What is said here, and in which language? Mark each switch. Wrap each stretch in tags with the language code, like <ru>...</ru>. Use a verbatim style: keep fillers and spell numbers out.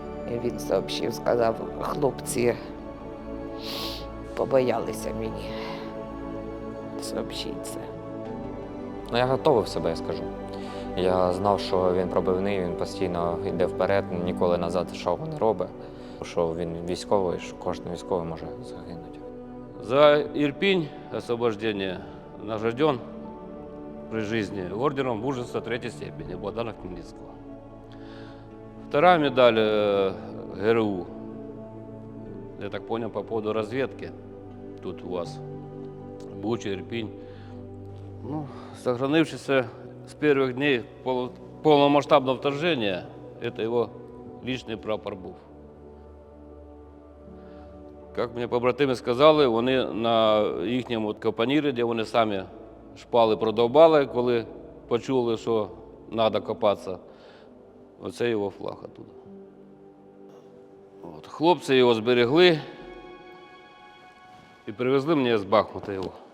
<uk>І він сообщив, сказав, хлопці побоялися мені сообщити це. Ну, я готовив себе, я скажу. Я знав, що він пробивний, він постійно йде вперед, ніколи назад, що він робить. Що він військовий, що кожен військовий може загинути.</uk> <ru>За Ирпень, освобождение, награжден при жизни орденом мужества третьей степени Богдана Хмельницкого. Вторая медаль э, ГРУ, я так понял, по поводу разведки, тут у вас, Буча, Ирпень. Ну, сохранившийся с первых дней пол- полномасштабного вторжения, это его личный прапор был.</ru> <uk>Як мені побратими сказали, вони на їхньому копанірі, де вони самі шпали продовбали, коли почули, що треба копатися, оце його флаг тут. От. Хлопці його зберегли і привезли мені з Бахмута його.</uk>